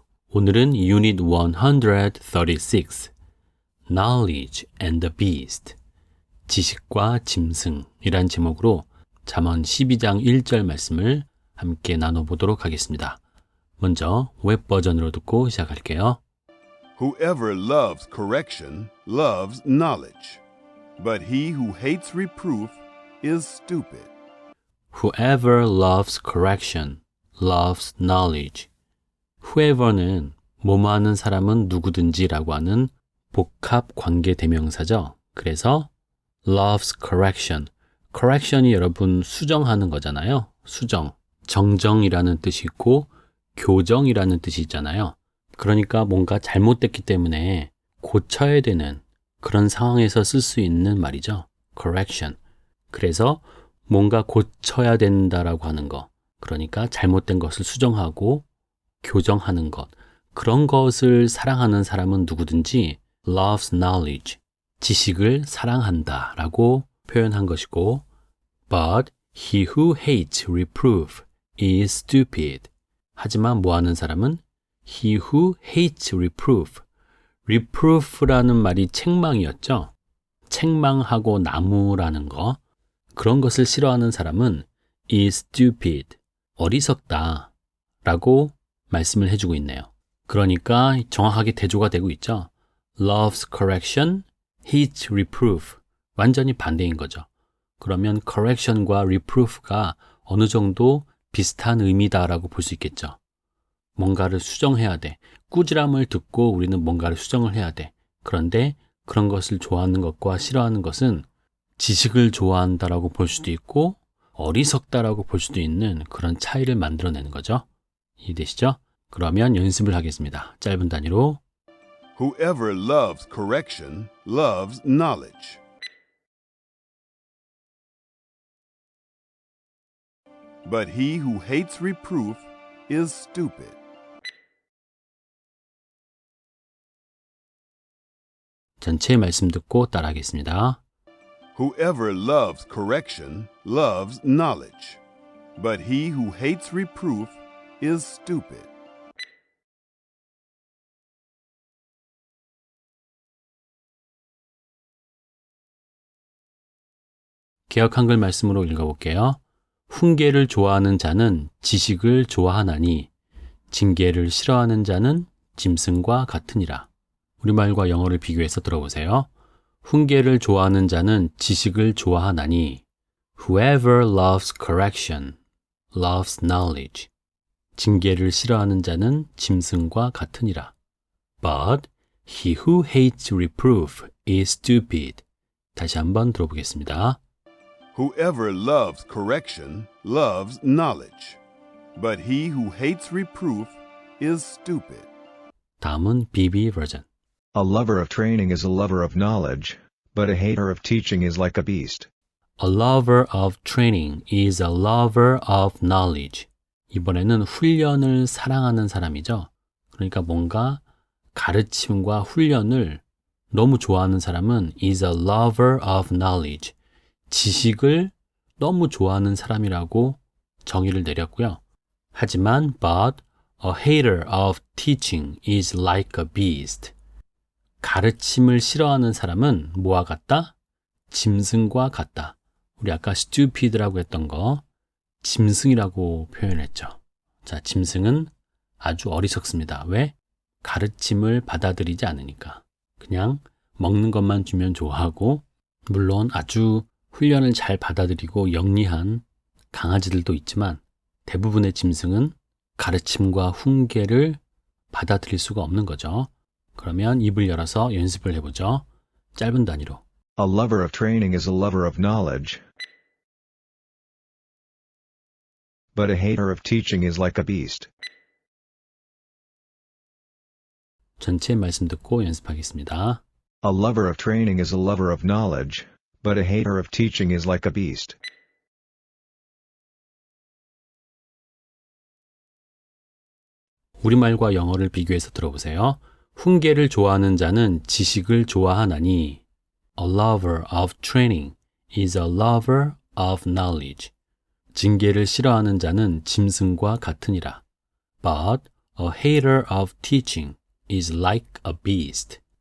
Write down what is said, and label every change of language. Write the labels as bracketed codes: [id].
[ko] 오늘은 Unit 136, [en] Knowledge and the Beast, [ko] 지식과 짐승이란 제목으로 잠언 12장 1절 말씀을 함께 나눠보도록 하겠습니다. 먼저 웹 버전으로 듣고 시작할게요. [en] Whoever loves correction loves knowledge, but he who hates reproof is stupid. Whoever loves correction loves knowledge. [ko] Whoever는 뭐뭐하는 사람은 누구든지라고 하는 복합 관계 대명사죠. [en] 그래서 loves correction. [ko] correction이 여러분 수정하는 거잖아요. 수정. 정정이라는 뜻이 있고 교정이라는 뜻이 있잖아요. 그러니까 뭔가 잘못됐기 때문에 고쳐야 되는 그런 상황에서 쓸 수 있는 말이죠. [en] correction. [ko] 그래서 뭔가 고쳐야 된다라고 하는 거. 그러니까 잘못된 것을 수정하고 교정하는 것. 그런 것을 사랑하는 사람은 누구든지 [en] loves knowledge. [ko] 지식을 사랑한다라고 표현한 것이고 [en] but he who hates reproof is stupid. [ko] 하지만 뭐하는 사람은 [en] he who hates reproof. [ko] reproof라는 말이 책망이었죠. 책망하고 나무라는 거. 그런 것을 싫어하는 사람은 [en] is stupid. [ko] 어리석다 라고 말씀을 해주고 있네요. 그러니까 정확하게 대조가 되고 있죠. [en] loves correction, hates reproof. [ko] 완전히 반대인 거죠. 그러면 correction과 reproof가 어느 정도 비슷한 의미다라고 볼 수 있겠죠. 뭔가를 수정해야 돼. 꾸지람을 듣고 우리는 뭔가를 수정을 해야 돼. 그런데 그런 것을 좋아하는 것과 싫어하는 것은 지식을 좋아한다라고 볼 수도 있고 어리석다라고 볼 수도 있는 그런 차이를 만들어내는 거죠. 이해되시죠? 그러면 연습을 하겠습니다. 짧은 단위로. [en] Whoever loves correction loves knowledge. But he who hates reproof is stupid. [ko] 전체 말씀 듣고 따라하겠습니다. [en] Whoever loves correction loves knowledge. But he who hates reproof is stupid. [ko] 개역 한글 말씀으로 읽어볼게요. 훈계를 좋아하는 자는 지식을 좋아하나니 징계를 싫어하는 자는 짐승과 같으니라. [en] 우리말과 영어를 비교해서 들어보세요. [ko] 훈계를 좋아하는 자는 지식을 좋아하나니 [en] Whoever loves correction loves knowledge. [ko] 징계를 싫어하는 자는 짐승과 같으니라. [en] But he who hates reproof is stupid. [ko] 다시 한번 들어보겠습니다. [en] Whoever loves correction loves knowledge. But he who hates reproof is stupid. [ko] 다음은 BB 버전. [en] A lover of training is a lover of knowledge, but a hater of teaching is like a beast. A lover of training is a lover of knowledge. [ko] 이번에는 훈련을 사랑하는 사람이죠. 그러니까 뭔가 가르침과 훈련을 너무 좋아하는 사람은 [en] is a lover of knowledge. [ko] 지식을 너무 좋아하는 사람이라고 정의를 내렸고요. [en] 하지만 but a hater of teaching is like a beast. [ko] 가르침을 싫어하는 사람은 뭐와 같다? 짐승과 같다. 우리 아까 stupid라고 했던 거 짐승이라고 표현했죠. 자, 짐승은 아주 어리석습니다. 왜? 가르침을 받아들이지 않으니까. 그냥 먹는 것만 주면 좋아하고 물론 아주 훈련을 잘 받아들이고 영리한 강아지들도 있지만 대부분의 짐승은 가르침과 훈계를 받아들일 수가 없는 거죠. 그러면 입을 열어서 연습을 해보죠. 짧은 단위로. [en] A lover of training is a lover of knowledge, but a hater of teaching is like a beast. [ko] 전체 말씀 듣고 연습하겠습니다. [en] A lover of training is a lover of knowledge, but a hater of teaching is like a beast. [ko] 우리말과 영어를 비교해서 들어보세요. 훈계를 좋아하는 자는 지식을 좋아하나니 [en] A lover of training is a lover of knowledge. [ko] 징계를 싫어하는 자는 짐승과 같으니라. [en] But a hater of teaching is like a beast.